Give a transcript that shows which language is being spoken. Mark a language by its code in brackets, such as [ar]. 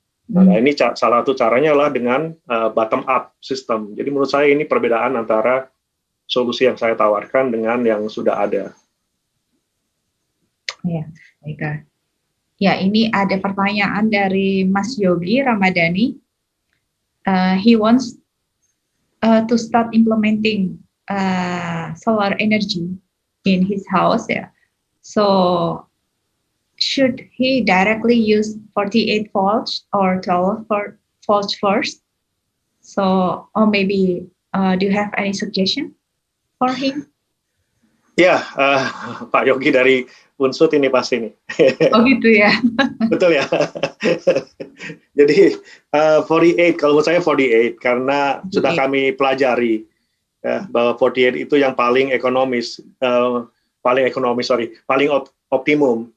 [id] Nah ini salah satu caranya adalah dengan [en] bottom up system. [id] Jadi menurut saya ini perbedaan antara solusi yang saya tawarkan dengan yang sudah ada. Ya, baiklah. Ya, ini ada pertanyaan dari Mas Yogi Ramadhani. [en] He wants to start implementing solar energy in his house. Yeah. So, should he directly use 48 volts or 12 volts first? So, or maybe do you have any suggestion for him? [id] Ya, Pak Yogi dari Unsut ini pasti nih. Oh gitu ya. Betul ya. Jadi 48, kalau menurut saya 48 karena sudah kami pelajari ya, bahwa 48 itu yang paling ekonomis, paling optimum.